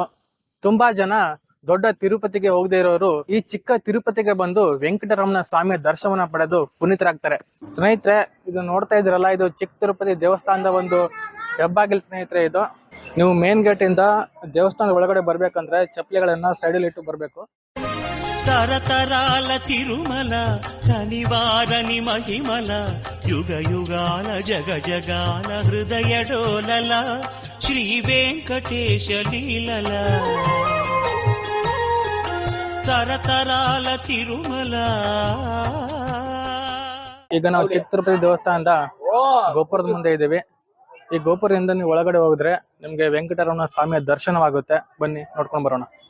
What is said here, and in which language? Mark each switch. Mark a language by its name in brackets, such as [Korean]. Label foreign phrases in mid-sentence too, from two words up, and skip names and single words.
[Kannada] ತುಂಬಾ ಜನ ದೊಡ್ಡ ತಿರುಪತಿಗೆ ಹೋಗದೆ ಇರೋರು ಈ ಚಿಕ್ಕ ತಿರುಪತಿಗೆ ಬಂದು ವೆಂಕಟರಮಣ ಸ್ವಾಮಿಯ ದರ್ಶನವನ್ನ ಪಡೆದು ಪುನೀತರಾಗ್ತಾರೆ. ಸ್ನೇಹಿತರೆ, ಇದು ನೋಡ್ತಾ ಇದ್ರಲ್ಲ, ಇದು ಚಿಕ್ಕ ತಿರುಪತಿ ದೇವಸ್ಥಾನದ ಒಂದು ಹೆಬ್ಬಾಗಿಲು ಸ್ನೇಹಿತರೆ. ಇದು ನೀವು [English] main gate [Kannada] ಇಂದ ದೇವಸ್ಥಾನದ ಒಳಗಡೆ ಬರ್ಬೇಕಂದ್ರೆ ಚಪ್ಪಲಿಗಳನ್ನ ಸೈಡಲ್ಲಿ ಇಟ್ಟು ಬರ್ಬೇಕು. [Telugu] తరతరాల తిరుమల కనివారని మహిమల యుగ యుగాల జగ జగాల హృదయ డోలల శ్రీ వెంకటేశ లీలల తరతరాల తిరుమల. [Kannada] ಈಗ ನಾವು ಚಿಕ್ಕ ತಿರುಪತಿ ದೇವಸ್ಥಾನದ ಗೋಪುರದ ಮುಂದೆ ಇದ್ದೀವಿ. ಈ ಗೋಪುರದಿಂದ ನೀವು ಒಳಗಡೆ ಹೋಗಿದ್ರೆ ನಿಮ್ಗೆ ವೆಂಕಟರಮಣ ಸ್ವಾಮಿಯ ದರ್ಶನವಾಗುತ್ತೆ. ಬನ್ನಿ ನೋಡ್ಕೊಂಡು ಬರೋಣ.